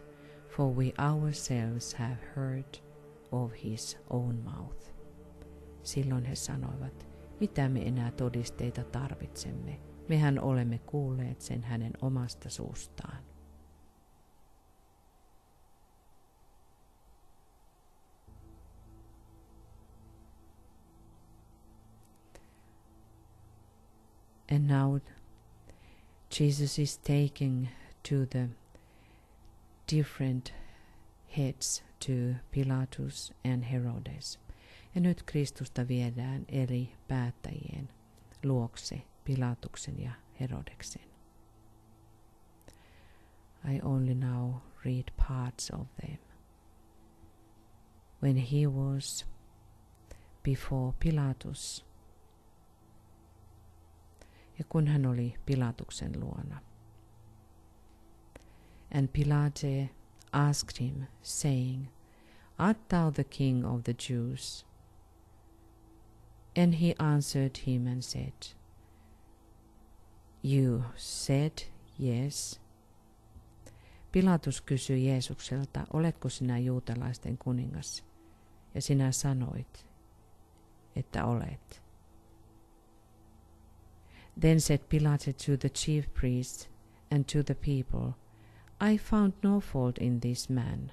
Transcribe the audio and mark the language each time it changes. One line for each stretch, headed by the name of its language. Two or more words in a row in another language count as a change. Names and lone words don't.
English: For we ourselves have heard of his own mouth."
Finnish: Silloin he sanoivat, mitä me enää todisteita tarvitsemme? Mehän olemme kuulleet sen hänen omasta suustaan.
English: And now Jesus is taking to the different heads to Pilatus and Herodes.
Finnish: Ja nyt Kristusta viedään eri päättäjien luokse, Pilatuksen ja Herodeksen.
English: I only now read parts of them. When he was before Pilatus,
Finnish: ja kun hän oli Pilatuksen luona.
English: And Pilate asked him, saying, "Art thou the king of the Jews?" And he answered him and said, "You said yes."
Finnish: Pilatus kysyi Jeesukselta, "Oletko sinä juutalaisten kuningas?" Ja sinä sanoit, että olet.
English: Then said Pilate to the chief priests and to the people, "I found no fault in this man."